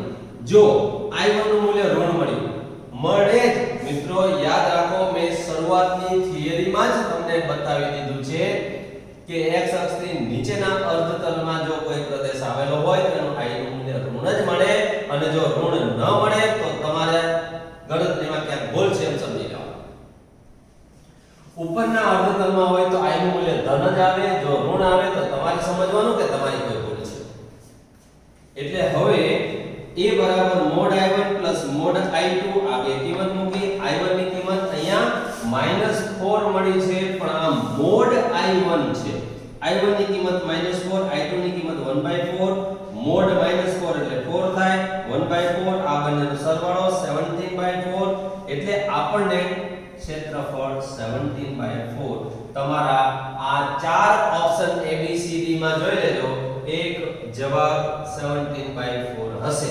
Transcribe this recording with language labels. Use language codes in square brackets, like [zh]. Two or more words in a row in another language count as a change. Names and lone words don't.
[gu] જો i1 નું મૂલ્ય ઋણ મળ્યું મળે જ મિત્રો, યાદ રાખો મેં શરૂઆતની થિયરીમાં જ તમને બતાવી દીધું છે કે x અક્ષથી નીચેના અર્ધતલમાં જો કોઈ પ્રદેશ આવેલો હોય તો એનું i નું મૂલ્ય ઋણ જ મળે, અને જો ઋણ ન મળે તો તમારે ગણતરીમાં ક્યાંક ભૂલ છે એમ સમજી લેવાનું. ઉપરના અર્ધતલમાં હોય તો i નું મૂલ્ય ધન જ આવે, જો ઋણ આવે તો તમારે સમજવાનું કે તમારી કોઈ ભૂલ છે. એટલે હવે a બરાબર mod i1 plus mod i2 આ બે કિંમત મૂકી. i1 ની કિંમત અહીંયા -4 મળી છે, પણ આ mod i1 છે. i1 ની કિંમત -4, i2 ની કિંમત 1/4. mod -4 એટલે 4 થાય, 1/4 આ બંનેનો સરવાળો 17/4 એટલે આપણને ક્ષેત્રફળ 17/4. તમારા આ ચાર ઓપ્શન a b c d માં જોઈ લેજો, એક જવાબ 17/4 હશે.